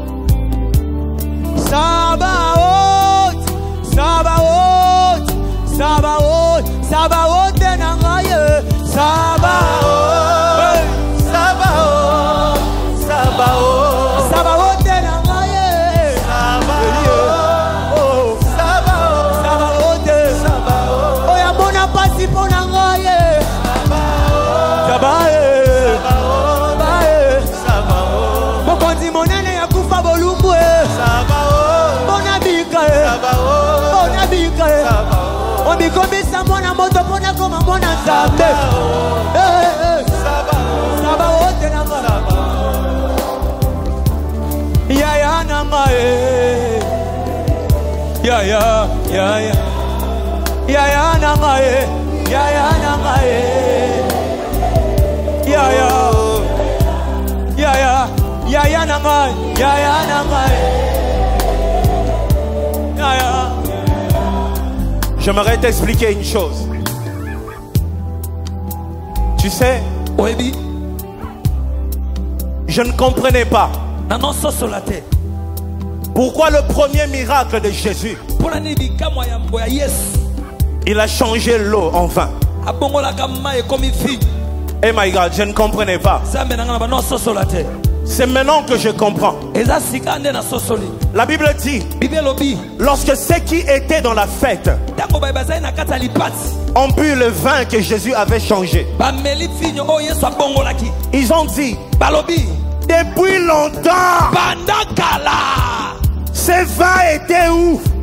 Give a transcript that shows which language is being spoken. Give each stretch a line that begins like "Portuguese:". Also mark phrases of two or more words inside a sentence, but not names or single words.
Lingala: Sabaoth, Sabaoth, Sabaoth, Sabaoth nangaye, Sabaoth, Sabaoth, Sabaoth, Sabaoth nangaye, Sabaoth, Sabaoth, Sabaoth, Sabaoth, oya mona pasi po nangaye, Sabaoth, Sabaoth, Sabaoth, mokonzi monene ya kufa bolumbwe, Sabaoth, bona bikae, Sabaoth, bona bikae, Sabaoth, omikombisa mwana moto pona koma mwana nzambe, Sabaoth, Sabaoth nangaye, ya ya nangaye, ya ya, ya ya, ya ya nangaye, ya ya nangaye, ya ya.
French: J'aimerais t'expliquer une chose. Tu sais, je ne comprenais pas pourquoi le premier miracle de Jésus, il a changé l'eau en vin.
English: Eh my God,
French: je ne comprenais pas. C'est maintenant que je comprends. La Bible dit, lorsque ceux qui étaient dans la fête ont bu le vin que Jésus avait changé, ils ont dit, depuis longtemps, ce vin était où?